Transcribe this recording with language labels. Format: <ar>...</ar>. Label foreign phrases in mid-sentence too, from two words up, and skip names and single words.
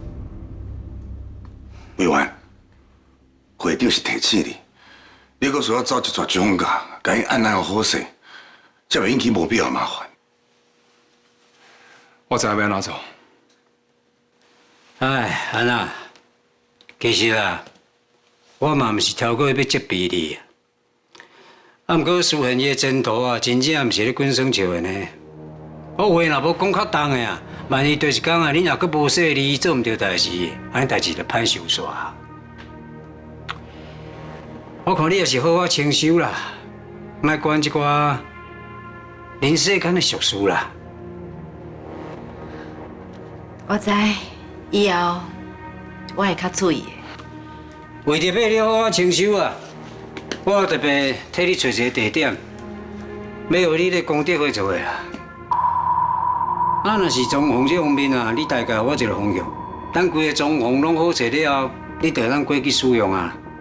<nan>委员，会长是提醒你，你阁需要找一撮蒋家，甲因按捺好势，才袂引起无必要的麻烦。我知影要安怎做。哎，安娜，其实啊，我嘛毋是挑过要责备你，啊，毋过苏恒伊的前途啊，真正毋是咧滚耍笑的呢。我话若无讲较重的啊，万一对一天啊，你若阁无说你做毋对代志，安尼代志就歹收煞。我看你也是好好清修啦，莫管这寡人世间的俗事啦。我知，以后我会较注意的。为着要你好好清修啊，我特别替你找一个地点，要互你咧功德会做的啦。啊，若是装潢这方面啊，你大概我一个方向，等规个装潢拢好势了后，你就当过去使用啊。</nan>